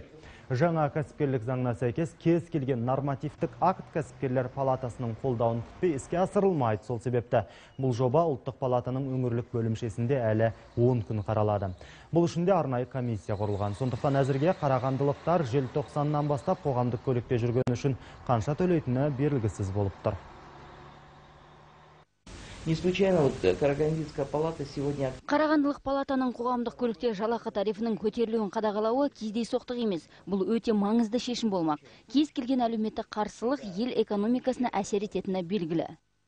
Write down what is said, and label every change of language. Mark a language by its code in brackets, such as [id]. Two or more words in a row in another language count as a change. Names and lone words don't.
[kk] Жаңа кәсіпкерлік заңына сәйкес кез келген нормативтік акт кәсіпкерлер палатасының қолдауын күтпей іске асырылмайды. Сол себепті бұл жоба ұлттық палатаның өңірлік бөлімшесінде әлі 10 күн қаралады. Бұл үшін де арнайы комиссия құрылған. Сондықтан әзірге қарағандылықтар желтоқсаннан бастап қоғамдық көлікте жүрген үшін қанша төлейтіні белгісіз болып тұр. [ru] Не случайно Карагандинская палата сегодня... [kk] Қарағандылық палатаның қоғамдық көлікте жалақы тарифінің көтерілуін қадағалауы кездейсоқтық емес. Бұл өте маңызды шешім болмақ. Кез келген әлеуметтік қарсылық ел экономикасына әсер ететіні белгілі.